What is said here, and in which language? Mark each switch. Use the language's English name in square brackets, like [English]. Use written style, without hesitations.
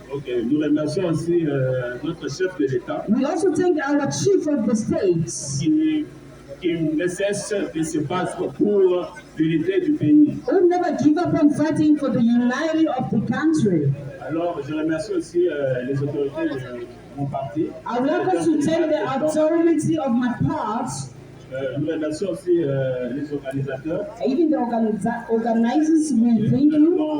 [French] Ok, nous remercions aussi notre chef de l'État. [English] We also thank our chief of the states. [French] Qui ne cesse de se battre pour l'unité du pays. [English] Who never give up on fighting for the unity of the country. [French] Alors, je remercie aussi les autorités de mon parti. [English] I would like to thank the authority of my part. [French] Nous remercions aussi les organisateurs. [English] Even the organizers will thank you.